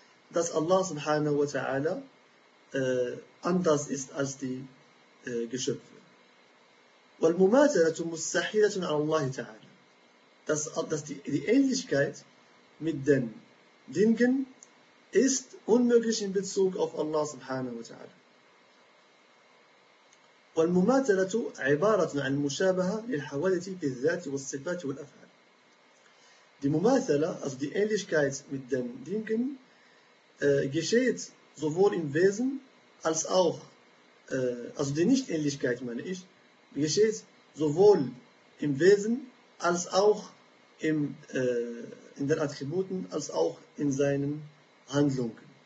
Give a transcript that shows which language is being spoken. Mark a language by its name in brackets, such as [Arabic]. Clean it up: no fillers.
[German] Dass Allah subhanahu wa ta'ala anders ist als die Geschöpfe. [Arabic] والمماثلة مستحيلة على الله تعالى. [German] Dass die Ähnlichkeit mit den Dingen ist unmöglich in Bezug auf Allah subhanahu wa ta'ala. [Arabic] والمماثلة عبارة عن المشابهة للحوادث في الذات والصفات والأفعال. [German] Die مماثلة, also die Ähnlichkeit mit den Dingen, geschieht sowohl im Wesen als auch, also die Nicht-Ähnlichkeit meine ich, geschieht sowohl im Wesen als auch in den Attributen als auch in seinen Handlungen.